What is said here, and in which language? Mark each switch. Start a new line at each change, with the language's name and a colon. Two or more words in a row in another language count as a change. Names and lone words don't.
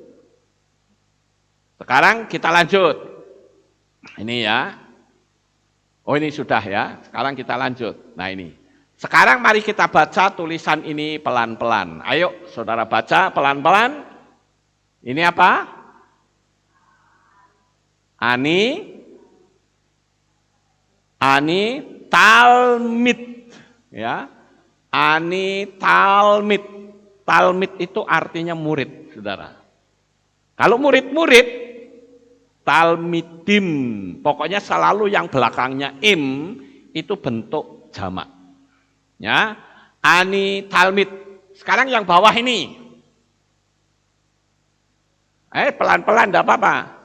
Indonesian: Sekarang kita lanjut. Ini ya. Oh ini sudah ya. Sekarang kita lanjut. Nah ini. Sekarang mari kita baca tulisan ini pelan-pelan. Ayo saudara baca pelan-pelan. Ini apa?
Hebrew: אני תלמיד. Ya. אני תלמיד.
Indonesian: Talmid itu artinya murid, saudara. Kalau murid-murid, Talmidim. Pokoknya selalu yang belakangnya im, itu bentuk jamak.
Hebrew: Ya. אני תלמיד.
Indonesian: Sekarang yang bawah ini. Pelan-pelan, enggak apa-apa.